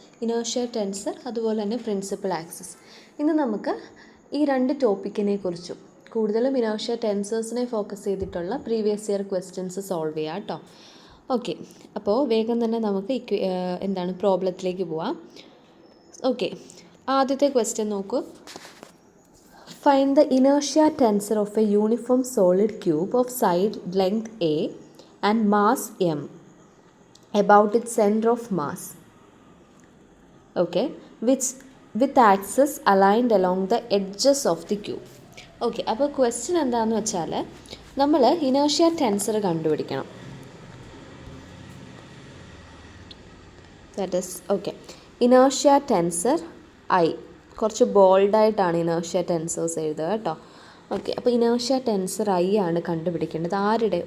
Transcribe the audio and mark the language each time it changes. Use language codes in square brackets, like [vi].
[ml] Inertia tensor അതുപോലെ തന്നെ principal axis. ഇന്ന് നമുക്ക് ഈ രണ്ട് ടോപ്പിക്കിനെ കുറിച്ചും കൂടുതലും ഇനേർഷ്യ ടെൻസേഴ്സിനെ ഫോക്കസ് ചെയ്തിട്ടുള്ള പ്രീവിയസ് ഇയർ ക്വസ്റ്റ്യൻസ് സോൾവ് ചെയ്യാം കേട്ടോ. ഓക്കെ, അപ്പോൾ വേഗം തന്നെ നമുക്ക് പ്രോബ്ലത്തിലേക്ക് പോവാം. ഓക്കെ, ആദ്യത്തെ ക്വസ്റ്റ്യൻ നോക്കൂ. [en] Find the inertia tensor of a uniform solid cube of side length A and mass m about its center of mass. Okay, which with axis aligned along the edges of the cube. [ml] Okay, അപ്പോൾ question എന്താണെന്ന് വെച്ചാൽ നമ്മൾ inertia tensor കണ്ടുപിടിക്കണം. [en] That is okay, inertia tensor I. [ml] കുറച്ച് ബോൾഡായിട്ടാണ് inertia ടെൻസേഴ്സ് എഴുതുക കേട്ടോ. Okay, അപ്പോൾ inertia tensor I ആണ് കണ്ടുപിടിക്കേണ്ടത്. ആരുടെ?